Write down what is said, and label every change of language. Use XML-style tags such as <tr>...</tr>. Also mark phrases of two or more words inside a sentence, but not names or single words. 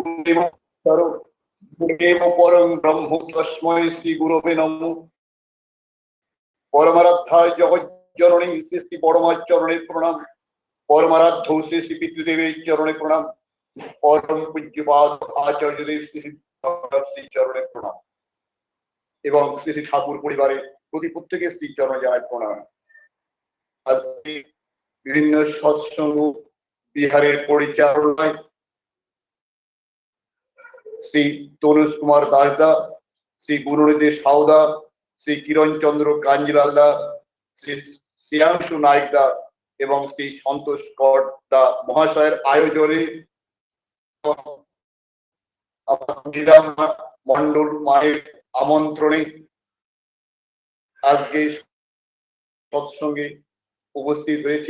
<sa>गुरुदेव परं ब्रह्म तस्मै श्री गुरवे नमः।</sa> <bn>পরমারাধ্যায় জগৎ জননী শ্রী শ্রী বড়মা চরণে প্রণাম। পরমারাধ্য শ্রী শ্রী পিতৃদেব চরণে প্রণাম। পরম পূজ্যপাদ আচার্য দেব শ্রী শ্রী চরণে প্রণাম এবং শ্রী শ্রী ঠাকুর পরিবারের প্রতি প্রত্যেকের শ্রী চরণে জানাই প্রণাম। আজকে বিভিন্ন সৎসঙ্গ বিহারের পরিচালনায় শ্রী তনুজ কুমার দাসদা, শ্রী গুরুনিধি সাউদা, শ্রী কিরণ চন্দ্র কাঞ্জিলালদা, শ্রী শ্রেয়াংশু নায়কদা এবং শ্রী সন্তোষ করদা মহাশয়ের আয়োজনে মন্ডল মায়ের আমন্ত্রণে আজকে সৎসঙ্গে উপস্থিত হয়েছি।</bn>